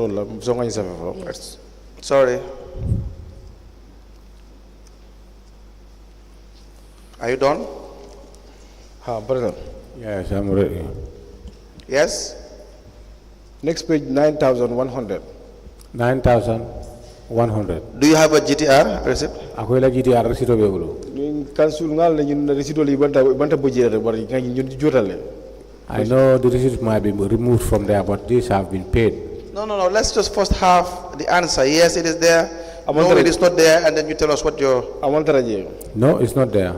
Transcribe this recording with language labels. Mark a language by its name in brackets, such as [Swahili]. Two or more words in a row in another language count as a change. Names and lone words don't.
[English] Sorry. Are you done? Brother. Yes, I'm ready. Yes? Next page, 9,100. 9,100. Do you have a GTR receipt? [Mandingo] Ako ila [English] GTR receipt [Mandingo] be bulu. [English] I know the receipt might be removed from there, but these have been paid. No. Let's just first have the answer. Yes, it is there. No, it is not there, and then you tell us what your. No, it's not there.